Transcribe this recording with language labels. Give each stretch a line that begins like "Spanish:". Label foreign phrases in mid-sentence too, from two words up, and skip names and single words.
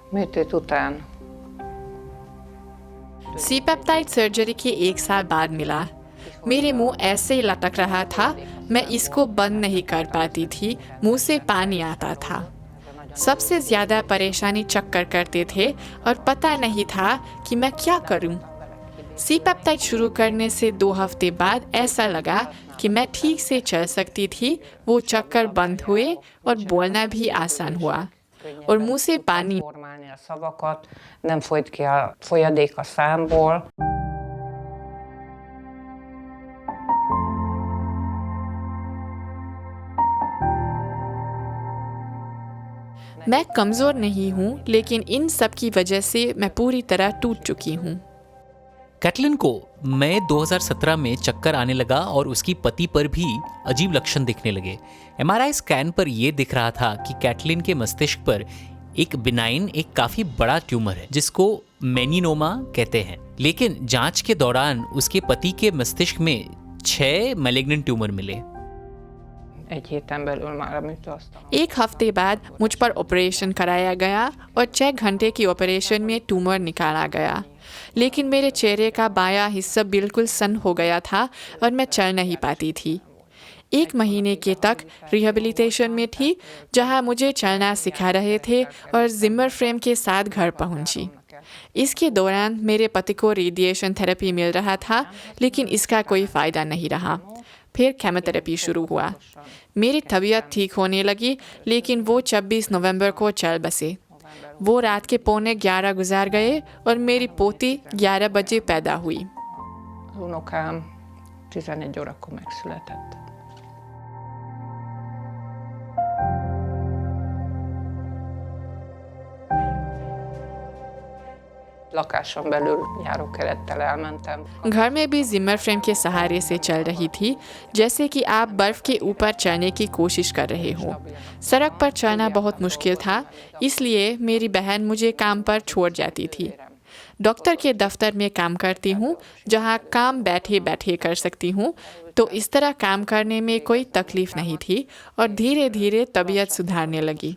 Hungarian: Műtét után
Hindi: सी पेप्टाइड सर्जरी के 1 साल बाद मिला। मेरे मुंह ऐसे ही लटक रहा था, मैं इसको बंद नहीं कर पाती थी, मुंह से पानी आता था। सबसे ज़्यादा परेशानी चक्कर करते थे और पता नहीं था कि मैं क्या करूं। सी पेप्टाइड शुरू करने से 2 हफ्ते बाद ऐसा लगा कि मैं ठीक से चल सकती थी, वो चक्कर बंद हुए और बोलना भी आसान हुआ और मुंह से पानी
Hungarian: formálni a szavakat, nem folyt ki a folyadék a számból.
Hindi: मैं कमज़ोर नहीं हूँ, लेकिन इन सब की वजह से मैं पूरी तरह टूट चुकी हूँ। कैटलिन को मई 2017 में चक्कर आने लगा और उसकी पति पर भी अजीब लक्षण दिखने लगे।
English: MRI scan
Hindi: पर यह दिख रहा था कि कैटलिन के मस्तिष्क पर एक बिनाइन, एक काफी बड़ा ट्यूमर है जिसको मेनिनोमा कहते हैं। लेकिन जांच के दौरान उसके पति के मस्तिष्क में 6
English: malignant tumour
Hindi: मिले।
Hungarian: Egy héten belül már a műtőasztalon.
Hindi: 1 हफ्ते बाद मुझ पर ऑपरेशन कराया गया और 6 घंटे की ऑपरेशन में ट्यूमर निकाला गया। लेकिन मेरे चेहरे का बायां हिस्सा बिल्कुल सन हो गया था और मैं चल नहीं पाती थी। 1 महीने के तक रिहेबिलिटेशन में थी, जहां मुझे चलना सिखा रहे थे और
English: Zimmer frame
Hindi: के साथ घर पहुंची। इसके दौरान मेरे पति को
English: radiation therapy
Hindi: मिल रहा था, लेकिन इसका कोई फ़ायदा नहीं रहा। फिर केमोथेरेपी शुरू हुआ। मेरी तबीयत ठीक होने लगी, लेकिन वो 26 नवंबर को चल बसे। वो रात के 11:15 गुजार गए और मेरी पोती 11 बजे पैदा हुई।
Hungarian: Az unokám 11 órakor megszületett. Lakáson belül járókerettel elmentem.
Hindi: घर में भी
English: Zimmer frame
Hindi: के सहारे से चल रही थी, जैसे कि आप बर्फ के ऊपर चलने की कोशिश कर रहे हो। सड़क पर चलना बहुत मुश्किल था, इसलिए मेरी बहन मुझे काम पर छोड़ जाती थी। डॉक्टर के दफ्तर में काम करती हूँ, जहाँ काम बैठे बैठे कर सकती हूँ, तो इस तरह काम करने में कोई तकलीफ नहीं थी और धीरे धीरे तबीयत सुधारने लगी।